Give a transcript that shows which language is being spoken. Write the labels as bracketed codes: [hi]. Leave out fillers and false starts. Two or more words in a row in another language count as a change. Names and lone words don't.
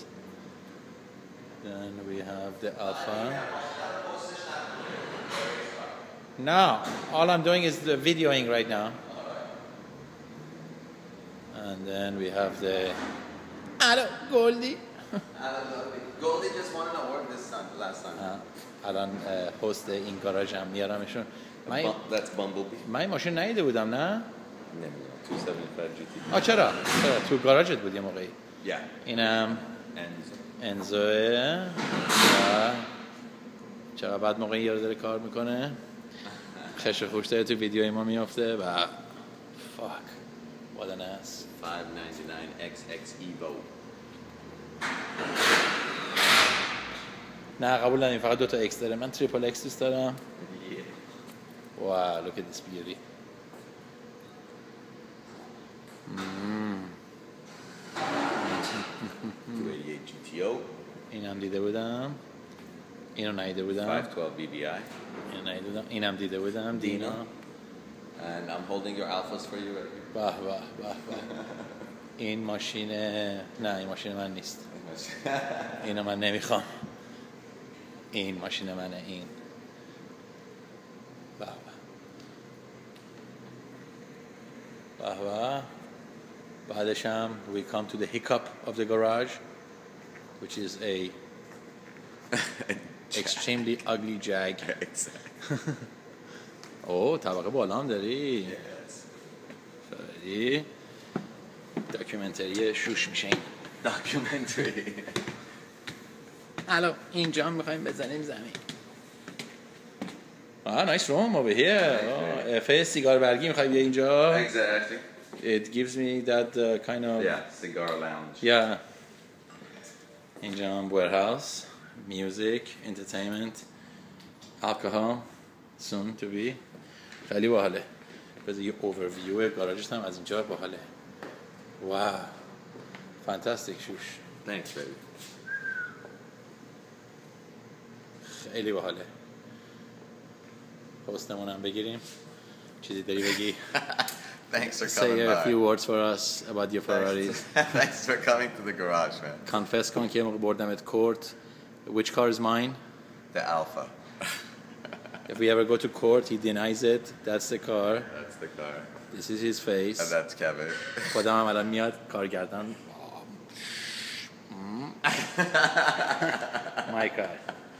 [en] Then we have the Alfa. No, all I'm doing is the videoing right now. And then we have the Goldie. Goldie just won an award last time. [fa] الان هست این گاراژ هم میارمشون. [en] That's Bumblebee. [fa] من این ماشین ندیده بودم نه؟ نمیدونم 275 GT. چرا تو گاراژت بود یه موقعی. [en] Yeah. [fa] اینم انزوه و چقدر بعد موقعی یارو داره کار میکنه خش خوش داره تو ویدیوی ما میافته و [en] fuck what an ass. [fa] 599 XX Evo. نه قبول نداریم، فقط 2 تا X داره. من تریپل X دوست دارم. [en] Wow, look at this beauty. GTO. [fa] اینم دیده بودم. اینو ندیده بودم. 512 BBI. اینو ندیده بودم. اینم دیده بودم. دینا. [en] And I'm holding your alphas for you. [fa] به به به به. این ماشین نه این ماشین من نیست. اینو من نمیخوام. این ماشین منه این. به به. به به. بعدش هم [en] we come to the hiccup of the garage, which is a extremely ugly Jag. [fa] اوه طبقه بالا هم داری. فراری داکیومنتری شوش میشه این. Documentary. الان اینجا هم میخواییم بزنیم زمین. [en] nice room over here. [fa] افه سیگار برگی میخوای بیا اینجا. [en] Exactly. It gives me that kind of cigar lounge. Yeah. [fa] اینجا هم warehouse, [en] music, entertainment, alcohol, soon to be. [fa] خیلی باحاله. بذار یه overview گاراژش هم از اینجا باحاله. [en] Wow. Fantastic شوش. Thanks baby. [fa] خیلی باحاله. پستمون هم بگیریم. چیزی داری بگی؟ [en] Thanks for coming Say by. a few words for us about your Ferraris. Thanks for coming to the garage, man. Confess [fa] کن که موقع بردمت [en] court. Which car is mine? The Alpha. If we ever go to court, he denies it. That's the car. That's the car. This is his face. And that's Kevin. [fa] خودم هم الان میاد کارگردان. [en] My car.